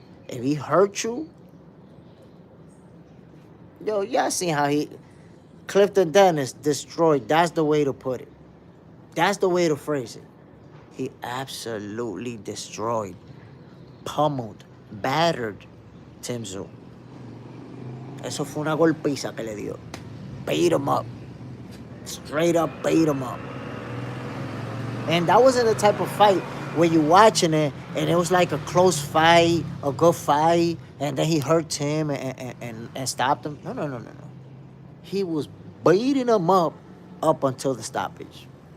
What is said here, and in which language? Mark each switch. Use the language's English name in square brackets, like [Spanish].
[English] If he hurt you, yo, y'all seen how Clifton Dennis destroyed. That's the way to put it. That's the way to phrase it. He absolutely destroyed, pummeled, battered Tim Tszyu. [Spanish] Eso fue una golpiza que le dio. [English] Beat him up. Straight up beat him up. And that wasn't the type of fight where you're watching it and it was like a close fight, a good fight, and then he hurt him and stopped him. No. He was beating him up until the stoppage.